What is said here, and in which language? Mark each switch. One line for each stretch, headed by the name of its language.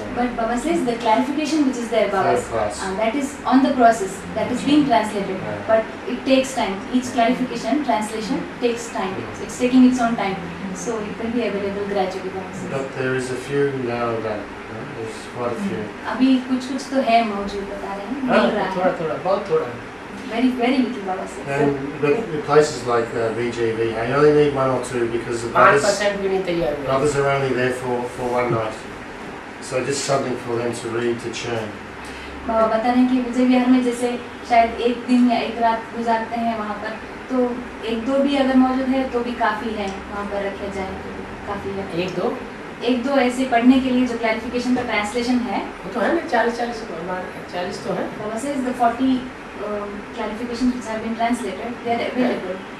English: But Baba says the clarification which is there, Baba, Third class. that is on the process, that is being translated, Yeah. but it takes time. Each clarification, translation takes time. It's taking its own time, so it will be available gradually. Baba says. But there is a few now that there's quite a few.
Hindi: अभी कुछ तो है मौजूद, बता रहे हैं, मिल रहा थोड़ा है, थोड़ा बहुत थोड़ा।
English: very little, Baba says. And but the places like VGV, I only need one or two because the
Hindi: 5% भी नहीं तैयार हुए।
English: brothers are only there for one night. So just something for them to read, to churn.
Hindi: बाबा बता रहे हैं कि विजय विहार में जैसे शायद एक दिन या एक रात गुजारते हैं वहाँ पर, तो एक दो भी अगर मौजूद है तो भी काफ़ी है, वहाँ पर रखे जाए तो काफ़ी है। एक दो ऐसे पढ़ने के लिए जो क्लैरिफिकेशन का ट्रांसलेशन है, वो तो है ना 40 तो है।
English: Baba says the 40 clarifications which have been translated, they are available.